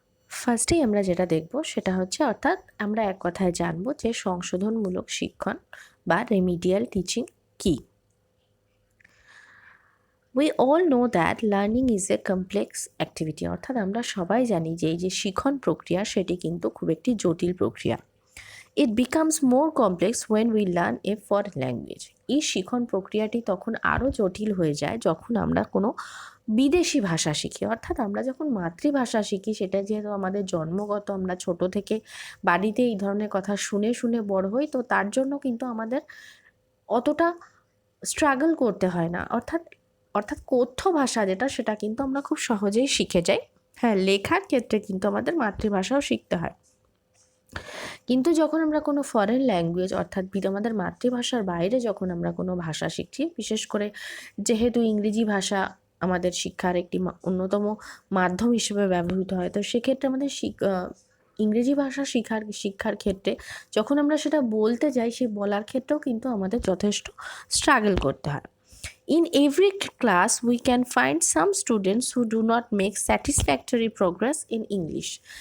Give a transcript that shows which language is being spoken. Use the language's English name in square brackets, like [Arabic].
[Bangla] ফার্স্টেই আমরা যেটা দেখব সেটা হচ্ছে, অর্থাৎ আমরা এক কথায় জানবো যে সংশোধনমূলক শিক্ষণ বা রেমিডিয়াল টিচিং কি। [English] We all know that learning is a complex activity, [Bangla] অর্থাৎ আমরা সবাই জানি যে এই যে শিখন প্রক্রিয়া সেটি কিন্তু খুব একটি জটিল প্রক্রিয়া। [English] It becomes more complex when we learn a foreign language. [Bangla] এই শিখন প্রক্রিয়াটি তখন আরও জটিল হয়ে যায় যখন আমরা কোনো বিদেশি ভাষা শিখি। অর্থাৎ আমরা যখন মাতৃভাষা শিখি, সেটা যেহেতু আমাদের জন্মগত, আমরা ছোট থেকে বাড়িতে এই ধরনের কথা শুনে শুনে বড় হই, তো তার জন্য কিন্তু আমাদের অতটা স্ট্রাগল করতে হয় না। অর্থাৎ কথ্য ভাষা যেটা, সেটা কিন্তু আমরা খুব সহজেই শিখে যাই। হ্যাঁ, লেখার ক্ষেত্রে কিন্তু আমাদের মাতৃভাষাও শিখতে হয়। কিন্তু যখন আমরা কোনো ফরেন ল্যাঙ্গুয়েজ, অর্থাৎ আমাদের মাতৃভাষার বাইরে যখন আমরা কোনো ভাষা শিখছি, বিশেষ করে যেহেতু ইংরেজি ভাষা আমাদের শিক্ষার একটি অন্যতম মাধ্যম হিসেবে ব্যবহৃত হয়, তো সেক্ষেত্রে আমাদের ইংরেজি ভাষা শিক্ষার ক্ষেত্রে যখন আমরা সেটা বলতে যাই, সেই বলার ক্ষেত্রেও কিন্তু আমাদের যথেষ্ট স্ট্রাগল করতে হয়। [English] In every class, we can find some students who do not make satisfactory progress in English.